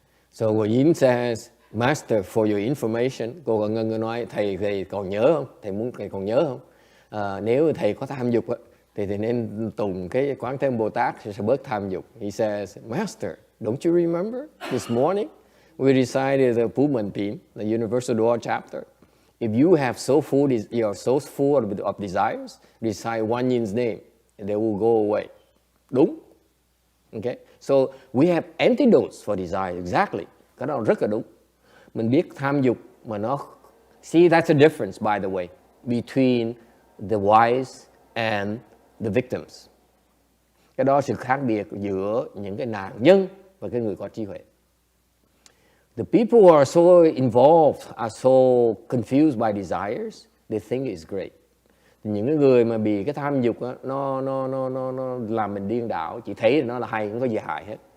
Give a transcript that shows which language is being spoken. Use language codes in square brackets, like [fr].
[en] So Yin says, Master, for your information, [vi] cô Quảng Ngân nói, thầy còn nhớ không? Thầy còn nhớ không? Nếu thầy có tham dục thì thầy nên tùng cái Quán Thế Bồ Tát sẽ bớt tham dục. [en] He says, Master, don't you remember this morning we recited the Puman theme, the Universal Door chapter. If you have you're so full of desires, recite one Yin's name, and they will go away. [vi] Đúng. [en] Okay? So we have antidotes for desire. Exactly. [vi] Cái đó rất là đúng. Mình biết tham dục mà nó... [en] See, that's a difference, by the way, between the wise and the victims. [vi] Cái đó sự khác biệt giữa những cái nạn nhân và cái người có trí huệ. [en] The people who are so involved, are so confused by desires, they think it's great. [vi] Những cái người mà bị cái tham dục đó, nó làm mình điên đảo, chỉ thấy nó là hay, không có gì hại hết.